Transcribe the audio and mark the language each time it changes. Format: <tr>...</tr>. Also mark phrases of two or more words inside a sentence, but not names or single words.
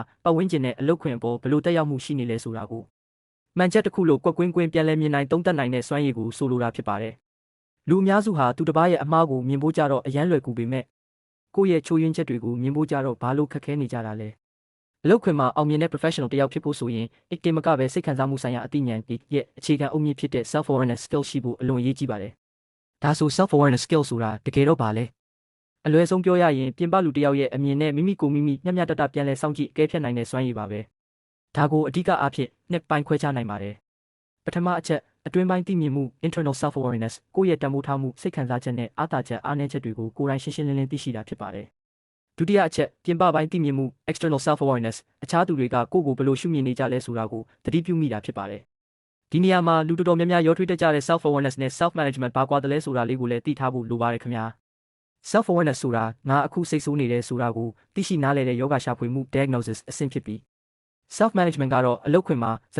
<my>ပတ်ဝန်းကျင်နဲ့အလုပ်ခွင်အပေါ်ဘယ်လိုတက်ရောက်မှုရှိနေလဲဆိုတာကိုမှန်ချက်တစ်ခုလို့ကွက်ကွင်းပြန်လည်မြင်နိုင်သုံးသပ်နိုင်တဲ့စွမ်းရည်ကိုဆိုလိုတာဖြစ်ပါတယ် လူအများစုဟာသူတစ်ပါးရဲ့အမှားကိုမြင်ဖို့ကြတော့အရန်လွယ်ကူပေမဲ့ကိုယ့်ရဲ့ချိုးယွင်းချက်တွေကိုမြင်ဖို့ကြတော့ဘာလို့ခက်ခဲနေကြတာလဲအလုပ်ခွင်မှာအောင်မြင်တဲ့ professional တယောက်ဖြစ်ဖို့ဆိုရင်တင်မကပဲစိတ်ခံစားမှုဆိုင်ရာအသိဉာဏ်ရဲ့အခြေခံအုတ်မြစ်ဖြစ်တဲ့</my> <en>self awareness skill</en> <my>ရှိဖို့အလွန်အရေးကြီးပါတယ်ဒါဆို</my> <en>self awareness skill</en> <my>ဆိုတာတကယ်တော့ဘာလဲအလွယ်ဆုံးပြောရရင်ပြင်ပလူတယောက်ရဲ့အမြင်နဲ့မိမိကိုမိမိမျှမျှတတပြန်လည်စောင့်ကြည့်အကဲဖြတ်နိုင် တဲ့စွမ်းရည်ပါပဲဒါကိုအဓိကအားဖြင့်နှစ်ပိုင်းခွဲခြားနိုင်ပါတယ်ပထမအချက်အတွင်းပိုင်းသိမြင်မှု</my> <en>internal self awareness</en> <my>ကိုယ့်ရဲ့တန်ဖိုးထားမှု စိတ်ခံစားချက်နဲ့အားသာချက်အားနည်းချက်တွေကိုကိုယ်တိုင်ရှင်းရှင်းလင်းလင်းသိရှိတာဖြစ်ပါတယ်ဒုတိယအချက်ပြင်ပပိုင်းသိမြင်မှု</my> <en>external self awareness</en> <my>အခြားသူတွေကကိုယ့်ကိုဘယ်လိုရှုမြင်နေကြလဲဆိုတာကိုသတိပြုမိတာဖြစ်ပါတယ်ဒီနေရာမှာလူတော်တော်များများရောထွေးတတ်ကြတဲ့</my> <en>self awareness</en> <my>နဲ့</my> <en>self management</en> <my>ဘာကွာတယ်လဲဆိုတာလေးကိုလည်းသိထားဖို့လိုပါတယ်ခင်ဗျာ</my> <en>self awareness</en> <my>ဆိုတာငါအခုစိတ်ဆိုးနေတယ်ဆိုတာကိုသိရှိနားလည်တဲ့ယောဂရှာဖွေမှု diagnosis အဆင့်ဖြစ်ပြီး</my> <en>self management</en> <my>ကတော့အလုပ်ခွင်မှာစ</my>